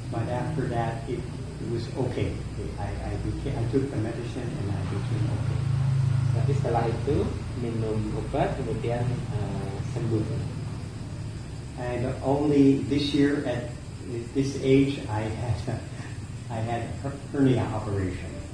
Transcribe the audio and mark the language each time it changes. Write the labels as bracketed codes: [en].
[en] But after that, it was okay. I took the medicine and I became okay. [id] Tapi setelah itu minum obat, kemudian sembuh. [en] And only this year, at this age, I had hernia operation.